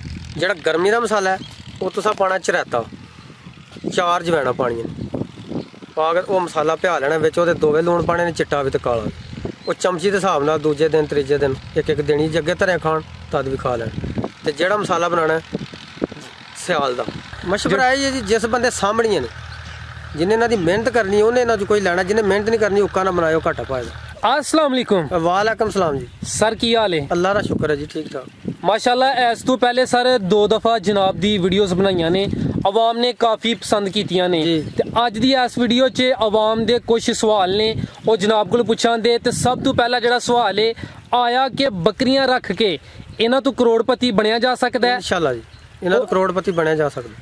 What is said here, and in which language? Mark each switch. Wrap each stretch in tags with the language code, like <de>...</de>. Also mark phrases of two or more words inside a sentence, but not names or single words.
<pa>جہڑا گرمی دا مصالحہ ہے وہ تساں پانا چریتہ 4 جوینہ پانیاں پا کے وہ مصالحہ پیا لینا، بچ اوہدے 2 لوݨ پانے نے، چٹا بھی تے کالا بھی. وہ چمچی کے حساب نال دوجے دن تریجے دن اک دن جے اگے دھریا کھاݨ تد بھی کھا لیݨ. تے جہڑا مصالحہ بنانا سیال دا مشورہ ہے جی، جس بندے سامݨیاں نے، جنہیں انہاں دی محنت کرنی انہیں انہاں کوئی لینا، جنہیں محنت نہیں کرنی اُکا نہ بناؤ، گھاٹا پائے گا. السلام علیکم. وعلیکم سلام جی. سر کی حال ہے?</pa> <ur>اللہ کا شکر ہے جی، ٹھیک ٹھاک</ur> <pa>ماشاءاللہ. اس تو پہلے سر 2 دفعہ جناب دی ویڈیوز بنائیاں نے، عوام نے کافی پسند کیتیاں نے، تے اج دی اس ویڈیو چ عوام دے کجھ سوال نے وہ جناب کو پچھاں دے. تے سب تو پہلا جہڑا سوال ہے آیا کہ بکریاں رکھ کے انہاں تو کروڑپتی بنیا جا سکدا ہے? ان شاء اللہ جی، انہاں تو کروڑپتی بنیا جا سکدا.</pa>